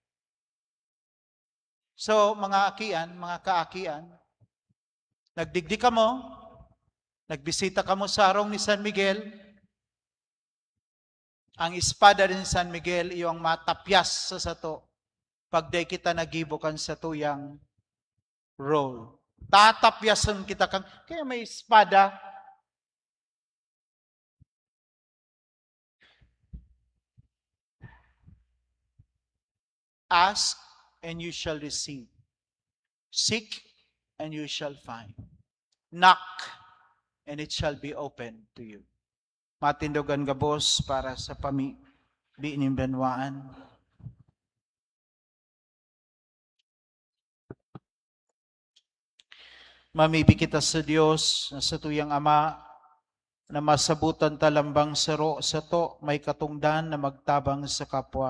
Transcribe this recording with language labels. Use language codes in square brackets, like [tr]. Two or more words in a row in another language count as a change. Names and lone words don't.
[bik] So, mga akian, mga kaakian, nagdigdi ka mo, nagbisita ka mo sa arong ni San Miguel, ang espada ni San Miguel, iyong matapyas sa sato, pagday kita nagibukan sa tuyang role. Tatapyasan kita kang, kaya may espada. [en] Ask, and you shall receive. Seek, and you shall find. Knock, and it shall be open to you. [bik] Matindogan gabos para sa biinimbanwaan. Mamibi kita sa Diyos, na sa tuyang Ama, na masabutan talambang saro sa to, may katungdan na magtabang sa kapwa.